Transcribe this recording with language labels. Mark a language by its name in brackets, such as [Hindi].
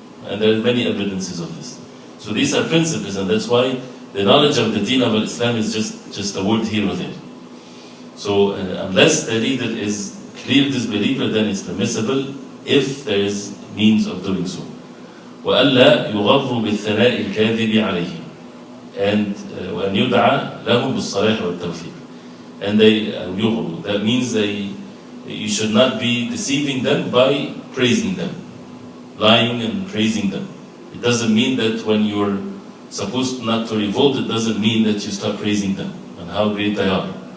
[English] And there are many evidences of this. So these are principles, and that's why the knowledge of the deen of Islam is just a word here or there. So unless the leader is clear disbeliever, then it's permissible if there is means of doing so. [Arabic] وَأَلَّا يُغَرُّ بِالثَّنَاءِ الْكَاذِبِ عَلَيْهِ. [English] And [Arabic] وَأَنْ يُدْعَى لَهُمْ بِالصَّلَاحِ وَالتَّوْفِيقِ. [English] And that means you should not be deceiving them by praising them, lying and praising them. It doesn't mean that when you're supposed not to revolt, it doesn't mean that you start praising them and how great they are.